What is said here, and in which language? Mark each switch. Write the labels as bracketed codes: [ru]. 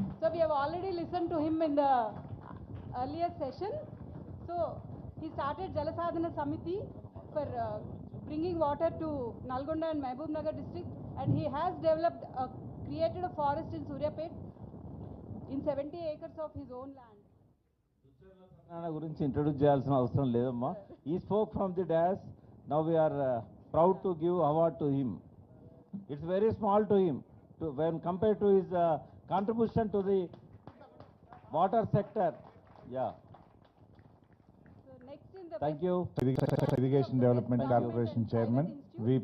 [en] So we have already listened to him in the earlier session. So he started Jalasadhana Samiti for bringing water to Nalgonda and Mehboob Nagar district, and he has developed, created a forest in Suryapet in 70 acres of his own land. [te] Gurinchi introduce చేయాల్సిన అవసరం లేదమ్మా. [en] He spoke from the dais. Now we are proud to give award to him. It's very small to him when compared to his contribution to the water sector. Yeah. So next in the Thank you. Irrigation Development Corporation Chairman V.